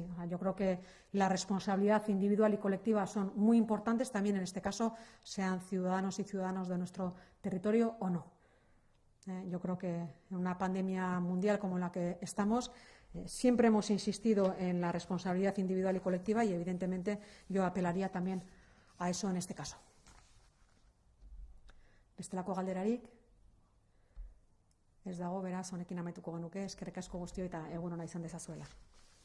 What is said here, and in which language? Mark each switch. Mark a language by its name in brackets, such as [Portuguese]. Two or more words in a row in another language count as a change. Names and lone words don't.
[Spanish] Yo creo que la responsabilidad individual y colectiva son muy importantes, también en este caso, sean ciudadanos y ciudadanas de nuestro territorio o no. Yo creo que en una pandemia mundial como la que estamos, siempre hemos insistido en la responsabilidad individual y colectiva y, evidentemente, yo apelaría también a eso en este caso. [Basque] Bestelako galderarik ez dago, beraz, honekin amaituko genuke, eskerrik asko guztioi eta egun ona izan dezazuela.